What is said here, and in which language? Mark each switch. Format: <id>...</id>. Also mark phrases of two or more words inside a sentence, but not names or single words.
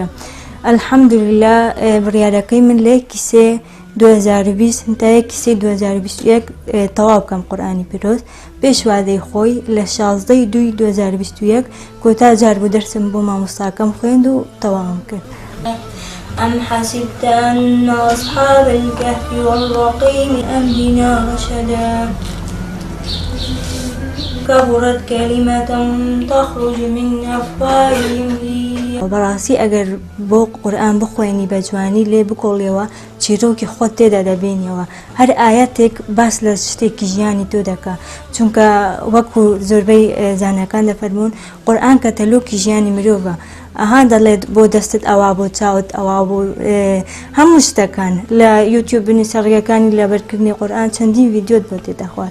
<ckb>الحەمدولله بڕیارەکەی من لە 2020 تا 2021 تەواو بکەم قورئانی پیرۆز پێش وادەی خۆی لە 16/2/2021 کۆتا جار بوو دەرسم بۆ مامۆستاکەم خوێند و تەواوم کرد.</ckb> <ar>أم حسبت أن أصحاب الكهف والرقيم أهدنا رشدا كبرت كلمة تخرج من أفواههم</ar> <ckb>بەڕاستی ئەگەر بۆ قورئان بخوێنی بە جوانی لێ بکۆڵیەوە چیرۆکی خۆت تێدا دەبێنیەوە هەر ئاەتێک باس لە شتێکی ژیانی تۆ دەکا چونکە وەکو زۆربەی زانەکان دەفەرمونون قورئان کەتەلۆکی ژیانی مرۆڤە ئەها دەڵێت بۆ دەستت ئەوا بۆ چاوت ئەوا بۆ هەموو شتەکان لە یوتیوب بنووسە ڕێگەکانی لەبەرکردنی قورئان چەندین ڤیدیۆت بۆ تێدە خوارد.</ckb>